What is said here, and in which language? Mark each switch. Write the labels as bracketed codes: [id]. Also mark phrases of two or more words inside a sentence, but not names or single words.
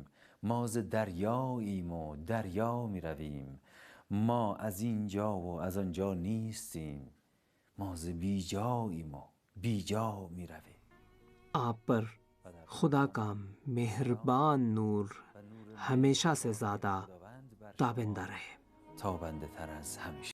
[fa] ما ز دریاییم و دریا می رویم، ما از اینجا و از آنجا نیستیم، ما ز بیجاییم و بیجا می رویم. [ur] آپ پر خدا کا مہربان نور ہمیشہ سے زیادہ تابندہ رہے. [fa] تابنده تر از همیشه.